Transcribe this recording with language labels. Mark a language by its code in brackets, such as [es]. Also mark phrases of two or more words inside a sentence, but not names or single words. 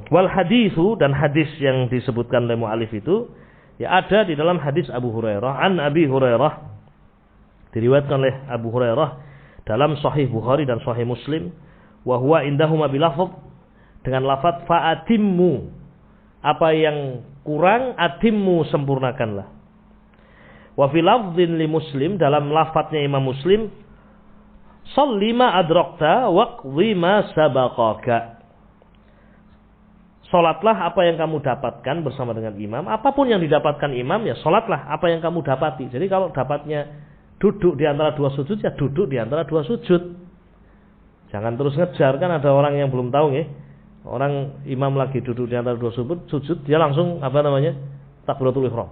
[ar] والحديث, [id] dan hadis yang disebutkan oleh mu'alif itu ya ada di dalam hadis Abu Hurairah. [ar] عن أبي هريرة, [id] diriwayatkan oleh Abu Hurairah dalam Sahih Bukhari dan Sahih Muslim, [ar] وهو عندهما بلفظ, [id] dengan lafaz fa'atimmu, apa yang kurang atimmu, sempurnakanlah. [ar] وفي لفظ لمسلم, [id] dalam lafadznya Imam Muslim, [ar] صل ما أدركت واقض ما سبقك. [id] Salatlah apa yang kamu dapatkan bersama dengan imam. Apapun yang didapatkan imam, ya salatlah apa yang kamu dapati. Jadi kalau dapatnya duduk di antara dua sujud, ya duduk di antara dua sujud. Jangan terus ngejar, kan ada orang yang belum tahu ya. Orang imam lagi duduk di antara dua sujud, dia langsung takbiratul ihram.